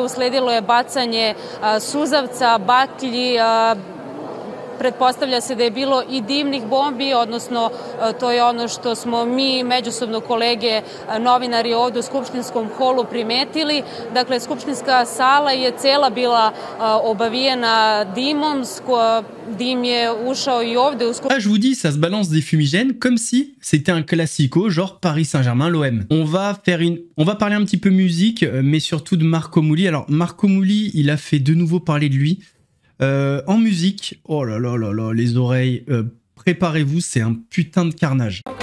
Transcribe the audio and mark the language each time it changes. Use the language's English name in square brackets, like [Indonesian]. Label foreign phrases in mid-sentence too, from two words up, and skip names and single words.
[Serbian] Usledilo je bacanje suzavca, baklji, pretpostavlja se da je bilo i dimnih bombi, odnosno to je ono što smo mi međusobno kolege novinari ovdje u skupštinskom holu primetili. Dakle, skupštinska sala je cela bila obavijena dimom, dim je ušao i ovdje u skupštinsku. [French] Je vous dis, ça se balance des fumigènes comme si c'était un classico, genre Paris Saint-Germain, l'OM. On va parler un petit peu musique, mais surtout de Marco Mouli. Alors, Marco Mouli, il a fait de nouveau parler de lui. En musique, oh là là là là, les oreilles, préparez-vous, c'est un putain de carnage.